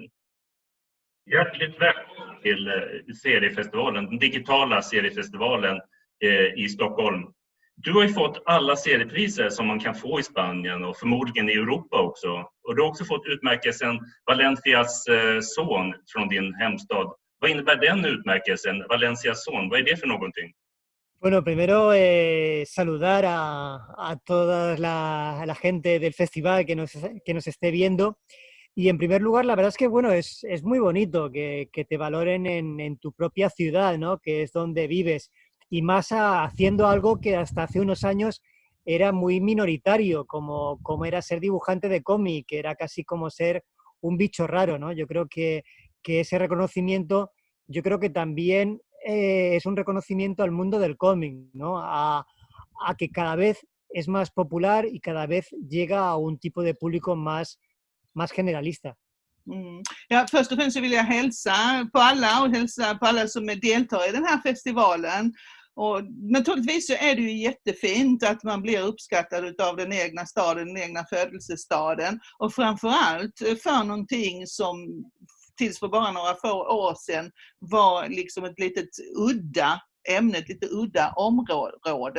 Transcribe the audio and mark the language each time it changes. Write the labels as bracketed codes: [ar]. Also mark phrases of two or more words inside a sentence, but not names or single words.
[sv] Hjärtligt välkommen till seriefestivalen, den digitala seriefestivalen i Stockholm. Du har ju fått alla seriepriser som man kan få i Spanien och förmodligen i Europa också. Och du har också fått utmärkelsen Valencias son från din hemstad. Vad innebär den utmärkelsen, Valencias son? Vad är det för någonting? [es] Bueno, primero saludar a toda la gente del festival que nos esté viendo. Y en primer lugar, la verdad es que bueno, es muy bonito que te valoren en tu propia ciudad, ¿no? Que es donde vives. Y más haciendo algo que hasta hace unos años era muy minoritario, como era ser dibujante de cómic, que era casi como ser un bicho raro, ¿no? Yo creo que ese reconocimiento, yo creo que también es un reconocimiento al mundo del cómic, ¿no? A que cada vez es más popular y cada vez llega a un tipo de público más generalista. [sv] Ja, först och främst vill jag hälsa på alla och hälsa på alla som deltar i den här festivalen. Och naturligtvis så är det ju jättefint att man blir uppskattad av den egna staden, den egna födelsestaden. Och framförallt för någonting som tills för bara några få år sedan var liksom ett litet udda ämne, ett lite udda område.